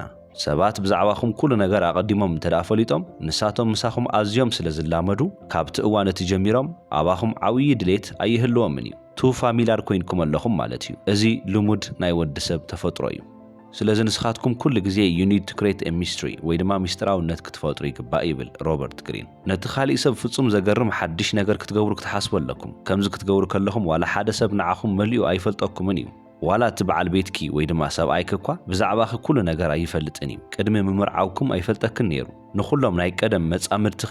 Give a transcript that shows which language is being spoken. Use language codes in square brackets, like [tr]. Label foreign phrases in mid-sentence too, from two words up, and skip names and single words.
[ti] ሰባት ብዛዕባኹም ኩሉ ነገር ኣቐዲሞም እንተደኣ ፈሊጦም ንሳቶም ምሳኹም ኣዝዮም ስለ ዝላመዱ ካብቲ እዋን እቲ ጀሚሮም ኣባኹም ዓብዪ ድሌት ኣይህልዎምን እዩ። [en] to familiar [ti] ኮይንኩም ኣለኹም ማለት እዩ። እዚ ልሙድ ናይ ወዲ ሰብ ተፈጥሮ እዩ። ስለዚ ንስኻትኩም ኩሉ ግዜ [en] you need to create a mystery [ti] ወይ ድማ ሚስጥራውነት ክትፈጥሩ ይግባእ ይብል ሮበርት ግሪን። ነቲ ካሊእ ሰብ ፍጹም ዘገርም ሓድሽ ነገር ክትገብሩ ክትሓስቡ ኣለኩም። ከምዚ ክትገብሩ ከለኹም ዋላ ሓደ ሰብ ንዓኹም መሊኡ ኣይፈልጠኩምን እዩ። ዋላ እቲ በዓል ቤትኪ ወይ ድማ ሰብኣይክ እኳ ብዛዕባኺ ኩሉ ነገር ኣይፈልጥን እዩ። ቅድሚ ምምርዓውኩም ኣይፈልጠክን ነይሩ። ንኹሎም ናይ ቀደም መጻምድትኺ